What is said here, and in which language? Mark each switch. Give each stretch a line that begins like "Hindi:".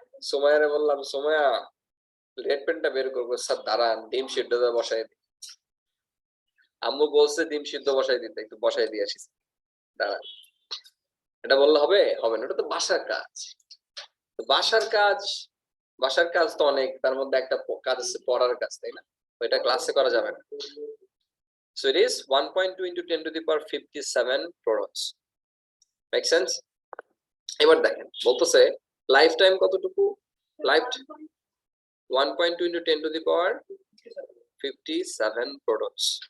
Bangla: সময়ারে বললাম, সময়া রেড পেনটা বের করবো, স্যার দাঁড়ান, ডিম সিদ্ধ বসাই দিই। আম্মু বলছে ডিম সিদ্ধ বসাই দিতে, একটু বসাই দিয়ে আসিস, দাঁড়ান। এটা বললে হবে? হবে না, ওটা তো বাসার কাজ। বাসার কাজ, বাসার কাজ তো অনেক, তার মধ্যে একটা কাজ আছে পড়ার কাজ, তাই না? ওইটা ক্লাসে করা যাবে না।
English: So it is 1.2 into 10 to the power 57 protons. Make sense?
Bangla: এবার দেখেন বলতেছে লাইফ টাইম কতটুকু?
English: Life 1.2 into 10 to the power 57 protons.